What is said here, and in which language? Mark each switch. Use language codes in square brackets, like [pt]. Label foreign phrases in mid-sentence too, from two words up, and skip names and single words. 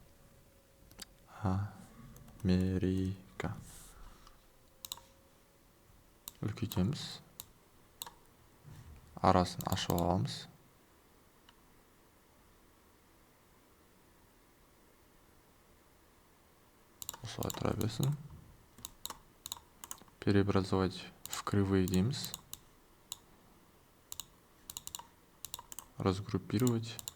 [kk] Америка. Үлкейтеміз. Арасын ашып аламыз. Осылай тұра берсін. [ru] Преобразовать в кривые дейміз. Разгруппировать.